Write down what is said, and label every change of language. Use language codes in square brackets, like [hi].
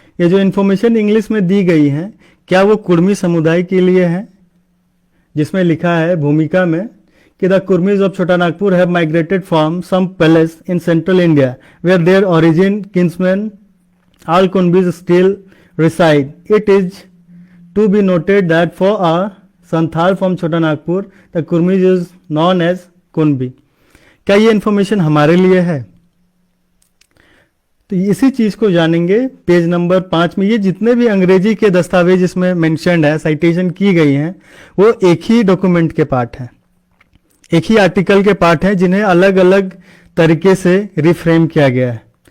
[hi] ये जो information English में दी गई है, क्या वो कुर्मी समुदाय के लिए है? जिसमें लिखा है भूमिका में कि [en] The Kurmis of Chota Nagpur have migrated from some palace in central India where their origin kinsman all Kunbis still reside. It is to be noted that for a Santhal from Chota Nagpur, the Kurmis is known as Kunbi. [hi] क्या ये information हमारे लिए है? तो इसी चीज को जानेंगे पेज नंबर 5 में। ये जितने भी अंग्रेजी के दस्तावेज इसमें मेंशन्ड है, साइटेशन की गई हैं, वो एक ही डॉक्यूमेंट के पार्ट हैं, एक ही आर्टिकल के पार्ट हैं, जिन्हें अलग अलग तरीके से रिफ्रेम किया गया है।